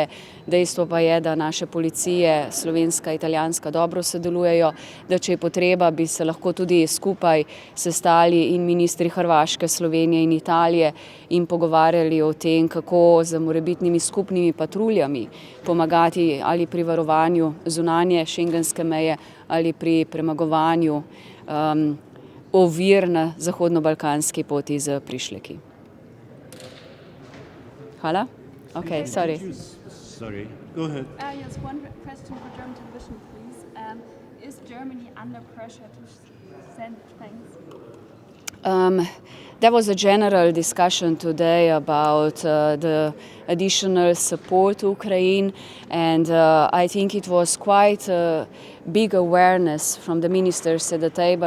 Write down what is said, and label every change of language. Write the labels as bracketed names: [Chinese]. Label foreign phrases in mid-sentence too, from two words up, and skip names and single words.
[Slovenian] Dejstvo pa je, da naše policije, slovenska, italijanska, dobro sodelujejo, da če je potreba, bi se lahko tudi skupaj sestali in ministri Hrvaške, Slovenije in Italije in pogovarjali o tem, kako z morebitnimi skupnimi patruljami pomagati ali pri varovanju zunanje šengenske meje ali pri premagovanju ovir na zahodno-balkanski poti z prišleki. Hvala? [English] Okay, sorry. Sorry, go ahead. Yes, one question for German television, please. Is Germany under pressure to send tanks? There was a general discussion today about the additional support to Ukraine, and I think it was quite a big awareness from the ministers at the table.